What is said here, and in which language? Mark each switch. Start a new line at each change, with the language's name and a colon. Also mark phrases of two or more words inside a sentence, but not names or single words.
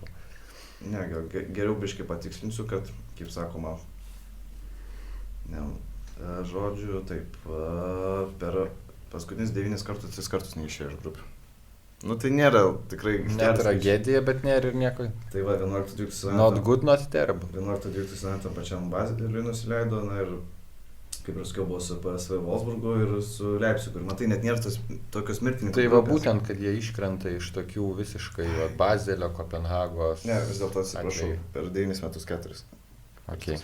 Lithuanian: Ne, geriau biškai patikslinsiu, kad, kaip sakoma, žodžiu, taip, per paskutinius 9 kartus, 3 kartus neišėjo iš grupių. Nu tai nėra tikrai... Ne tragedija, bet nėra ir nieko. Tai va, 11-12
English: Not good, not terrible.
Lithuanian: 11-12 tam pačiam Bazeliui nusileido, na ir kaip ir sakiau, buvo su PSV Wolfsburgu ir su Leipzigu. Ir matai, net nėra tokios mirtininkų. Tai va būtent, kad jie iškrenta iš tokių visiškai Bazelio, Kopenhagos... Ne, vis dėlto atsiprašau, per 9 metus 4. Okay.